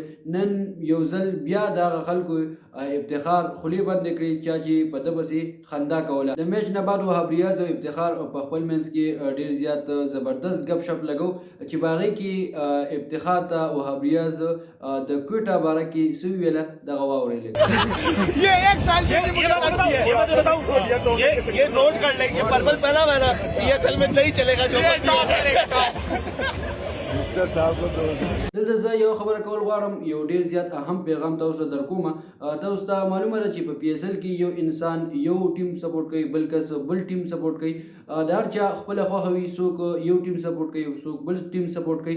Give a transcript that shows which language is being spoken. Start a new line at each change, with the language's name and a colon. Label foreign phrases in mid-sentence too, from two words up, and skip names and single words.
Pashto: نن یو ځل بیا د هغه خلکو افتخار خولې بندې کړې چا چې په ده پسې خندا کوله. د میچ نه بعد وهاب ریاض او افتخار په خپل منځ کې ډېر زیات زبردست ګپ شپ لګو چې په هغې کې افتخار ته وهاب ریاض د کویټه باره کې څه وویله دغه واورئ.
Urdu: یہ نوٹ کر لیں گے پرپل پہنا ہوا نا PSL میں نہیں چلے گا جو
Pashto: دلته زه یو خبره کول غواړم یو ډیر زیات اهم پیغام تاسو ته درکوم. تاسو ته معلومه ده چې په PSL کې یو انسان یو ټیم سپورټ کوي بل کس بل ټیم سپورټ کوي. د هر چا خپله خوښه وي څوک یو ټیم سپورټ کوي څوک بل ټیم سپورټ کوي.